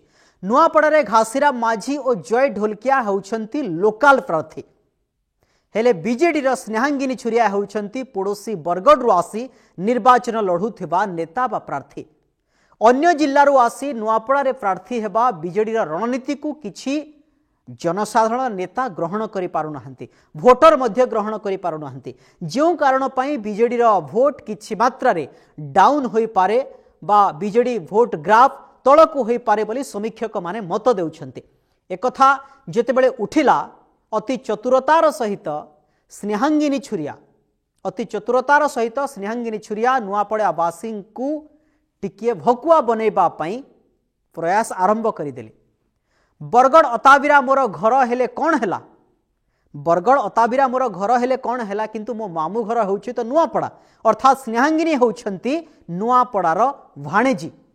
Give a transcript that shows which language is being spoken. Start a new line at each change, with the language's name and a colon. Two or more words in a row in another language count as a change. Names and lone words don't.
Odia: ନୁଆପଡ଼ାରେ ଘାସୀରାମ ମାଝୀ ଔର ଜୟ ଢୋଲକିଆ ହେଉଛନ୍ତି ଲୋକାଲ ପ୍ରାର୍ଥୀ ହେଲେ ବିଜେଡି ସ୍ନେହାଙ୍ଗିନୀ ଛୁରିଆ ହେଉଛନ୍ତି ପଡ଼ୋଶୀ ବରଗଡ଼ ଆସି ନିର୍ବାଚନ ଲଢୁଥିବା ନେତା ବା ପ୍ରାର୍ଥୀ। ଅନ୍ୟ ଜିଲ୍ଲାରୁ ଆସି ନୁଆପଡ଼ାରେ ପ୍ରାର୍ଥୀ ହେବା ବିଜେଡି ରଣନୀତି କୁ କିଛି ଜନସାଧାରଣ ନେତା ଗ୍ରହଣ କରି ପାରୁ ନାହାନ୍ତି, ଭୋଟର ମଧ୍ୟ ଗ୍ରହଣ କରି ପାରୁ ନାହାନ୍ତି। ଯୋ କାରଣ ପାଇଁ ବିଜେଡି ଭୋଟ କିଛି ମାତ୍ରା ରେ ଡାଉନ ହୋଇ ପାରେ ବା ବିଜେଡି ଭୋଟ ଗ୍ରାଫ ତଳକୁ ହୋଇ ପାରେ ବୋଲି ସମୀକ୍ଷକ ମାନେ ମତ ଦେଉଛନ୍ତି। ଏକଥା ଯେତେବେଳେ ଉଠିଲା ଅତି ଚତୁରତାର ସହିତ ସ୍ନେହାଙ୍ଗିନୀ ଛୁରିଆ ନୁଆପଡ଼ା ବାସୀ କୁ ଟିକିଏ ଭକୁଆ ବନେଇବା ପାଇଁ ପ୍ରୟାସ ଆରମ୍ଭ କରିଦେଲେ।
Sambalpuri: ବରଗଡ଼ ଅତାବିରା ମୋର ଘର ହେଲେ କଉନ ହେଲା, ବରଗଡ଼ ଅତାବିରା ମୋର ଘର ହେଲେ କଉନ ହେଲା,
Odia: କିନ୍ତୁ ମୋ ମାମୁଁ ଘର ହେଉଛି ତ ନୁଆପଡ଼ା ଅର୍ଥାତ ସ୍ନେହାଙ୍ଗିନୀ ହେଉଛନ୍ତି ନୁଆପଡ଼ାର ଭାଣେଜୀ।